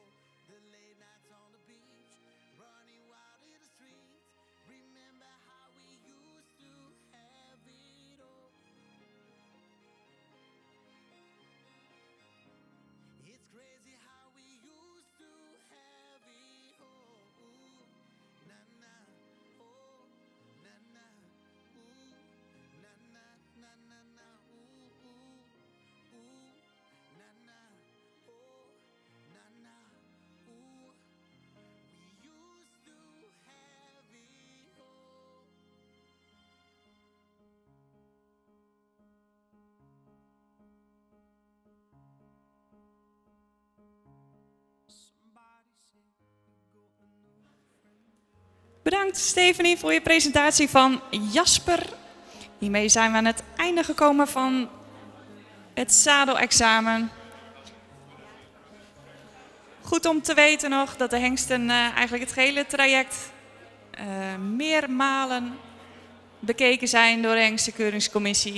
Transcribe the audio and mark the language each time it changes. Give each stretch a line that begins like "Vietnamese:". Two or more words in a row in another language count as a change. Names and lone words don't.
English: The late nights on the beach, running wild in the streets. Remember how we used to have it all. It's crazy how we used to have it all. Ooh, na na, oh, na na, ooh, na na, na na na, ooh, ooh, ooh, na na, oh, na na, ooh. We used to have it all. Somebody said you got a new friend.
Dutch: Bedankt Stephanie voor je presentatie van Jasper. Hiermee zijn we aan het einde gekomen van het zadelexamen. Goed om te weten nog dat de hengsten eigenlijk het hele traject meermalen bekeken zijn door de hengstenkeuringscommissie.